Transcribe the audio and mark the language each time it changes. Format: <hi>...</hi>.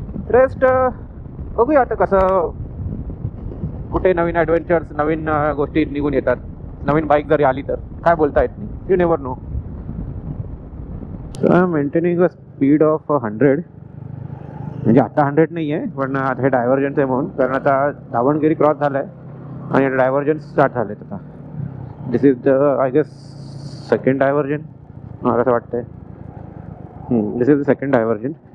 <mr>Rest बघूया आता कसं, कुठे नवीन ॲडव्हेंचर्स, नवीन गोष्टी निघून येतात. नवीन बाईक जरी आली तर काय बोलता येत नाही,</mr> <en>You never know. So I am maintaining a speed of 100.</en> <mr>म्हणजे आता 100 नाही आहे, पण आता हे डायव्हर्जन्स आहे म्हणून, कारण आता दावणगिरी क्रॉस झाला आहे आणि डायव्हर्जन्स स्टार्ट झाले आहेत आता.</mr> <en>this is the I guess second diversion,</en> <mr>मला असं वाटतं आहे.</mr> <en>This is the second diversion.</en>